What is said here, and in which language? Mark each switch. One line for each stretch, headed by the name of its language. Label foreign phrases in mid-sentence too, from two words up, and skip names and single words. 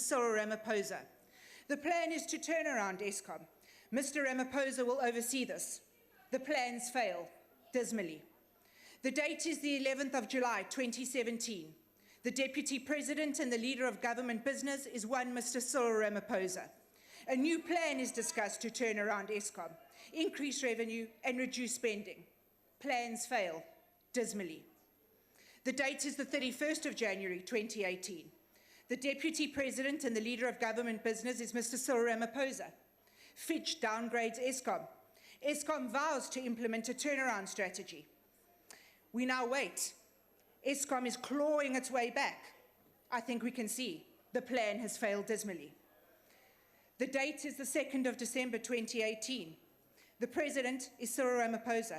English: Cyril Ramaphosa. The plan is to turn around Eskom. Mr. Ramaphosa will oversee this. The plans fail dismally. The date is the 11th of July 2017. The Deputy President and the Leader of Government Business is one Mr. Cyril Ramaphosa. A new plan is discussed to turn around Eskom, increase revenue and reduce spending. Plans fail dismally. The date is the 31st of January 2018. The Deputy President and the Leader of Government Business is Mr. Cyril Ramaphosa. Fitch downgrades Eskom. Eskom vows to implement a turnaround strategy. We now wait. Eskom is clawing its way back. I think we can see the plan has failed dismally. The date is the 2nd of December 2018. The President is Cyril Ramaphosa.